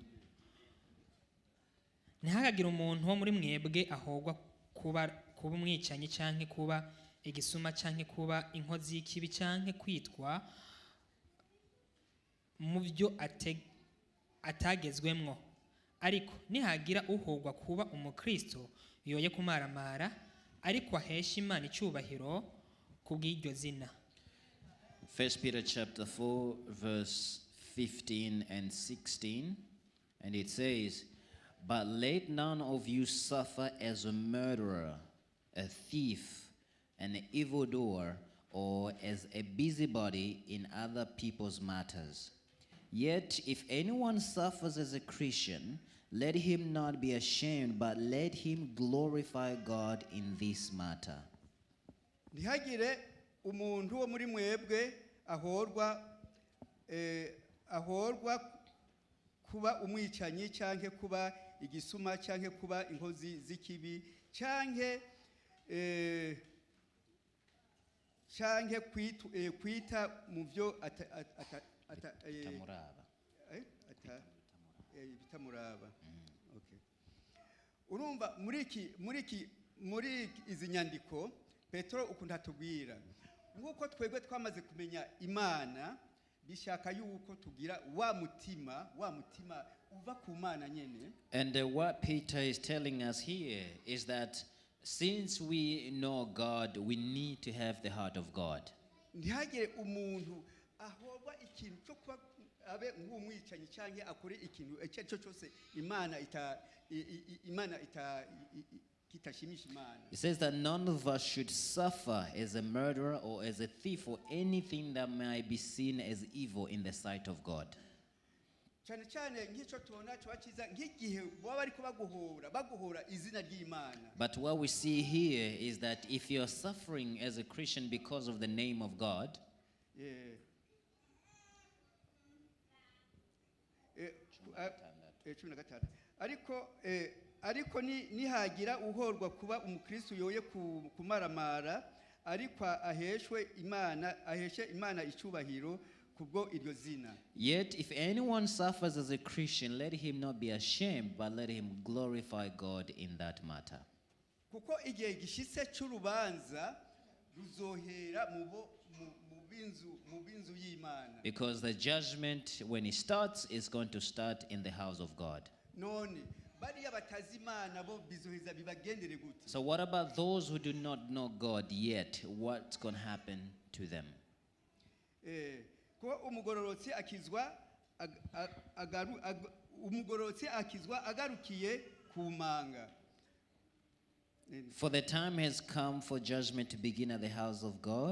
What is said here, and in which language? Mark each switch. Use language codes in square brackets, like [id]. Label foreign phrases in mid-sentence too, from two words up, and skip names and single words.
[rn] Ntihagagire umuntu wo muri mwebwe ahogwa kuba umwicanyi canke kuba igisuma canke kuba inkozi y'ikibi canke kwitwa mu byo atagezwemwo, ariko nihagira uhogwa kuba umukristo yoye kumaramara, ariko ahesha Imana icyubahiro kubw'iryo zina. [en] 1 Peter chapter 4 verse 15 and 16, and it says, "But let none of you suffer as a murderer, a thief, an evildoer, or as a busybody in other people's matters. Yet if anyone suffers as a Christian, let him not be ashamed, but let him glorify God in this matter." [rn] Ntihagire umuntu wo muri mwebwe ahorwa ahorwa kuba umwicanyi canke kuba igisuma canke kuba inkozi z'ikibi canke kwita mu byo Tamuraba. bitamuraba. Okay. Urumva muri izi nyandiko Petero ukunda tubwira nk'uko twebwe twamaze kumenya Imana bishaka yuko tugira wa mutima uva ku Mana nyene. [en] And what Peter is telling us here is that since we know God, we need to have the heart of God. [rn] Ntihagire umuntu ahorwa ikintu cyo kuba abe nk'umwicanyi canke akore ikintu icyo cyose Imana kitashimisha Imana. [en] It says that none of us should suffer as a murderer or as a thief or anything that might be seen as evil in the sight of God. [rn] Cyane cyane nk'icyo tubona cyakiza nk'igihe baba bariko baguhora izina ry'Imana. [en] But what we see here is that if you're suffering as a Christian because of the name of God, [rn] ariko nihagira uhorwa kuba umukristo yoye kumaramara ariko aheshe Imana icubahiro kubwo iryo zina. [en] Yet if anyone suffers as a Christian, let him not be ashamed, but let him glorify God in that matter. [rn] Kuko igihe gishitse cy'urubanza ruzohera mu binzu y'Imana. [en] Because the judgment, when it starts, is going to start in the house of God. So what about those who do not know God yet? What's going to happen to them? For the time has come for judgment to begin at the house of God.